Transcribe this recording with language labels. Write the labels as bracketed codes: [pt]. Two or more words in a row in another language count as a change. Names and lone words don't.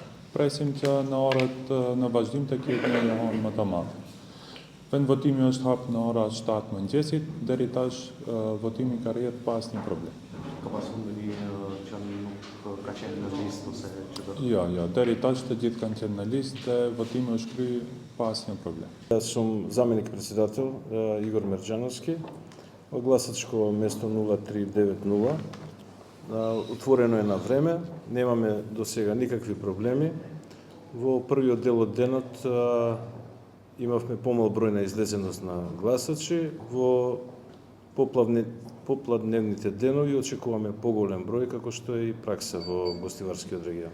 [sq] Presim që në orët në vazhdim të ketë një lehon më të madhe. Vend votimi është hapë në ora 7 mëngjesit, deri tash votimi ka rrjedhur pa asnjë problem. Ka pasur ndonjë që nuk ka qenë në listë ose që do? Jo, deri tash të gjithë kanë qenë në listë dhe votimi është kryer pa asnjë problem. [mk] Јас сум заменик председател Игор Мерџановски. Гласачко место 0390. Отворено е на време, немаме до сега никакви проблеми. Во првиот дел од денот имавме помал број на излезеност на гласачи, во попладневните денови очекуваме поголем број, како што е и пракса во Гостиварскиот регион.